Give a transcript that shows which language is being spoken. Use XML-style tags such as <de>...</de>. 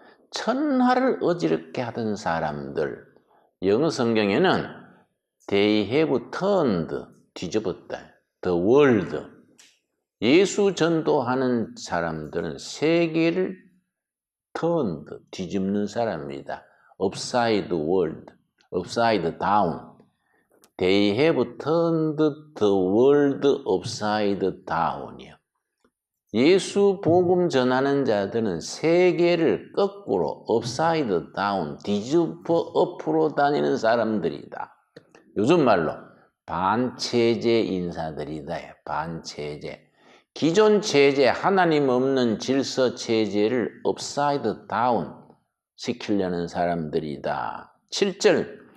<ko>첫날을 어지럽게 하던 사람들. 영어 성경에는</ko> <en>They have turned,</en> <ko>뒤집었다.</ko> <en>The world.</en> <ko>예수 전도하는 사람들은 세계를 turned, 뒤집는 사람입니다.</ko> <en>Upside world, upside down. They have turned the world upside down이요.</en> <ko>예수 복음 전하는 자들은 세계를 거꾸로 upside down, 뒤집어 옆으로 다니는 사람들이다. 요즘 말로 반체제 인사들이다. 반체제. 기존 체제, 하나님 없는 질서 체제를 upside down 시키려는 사람들이다. 7절.</ko>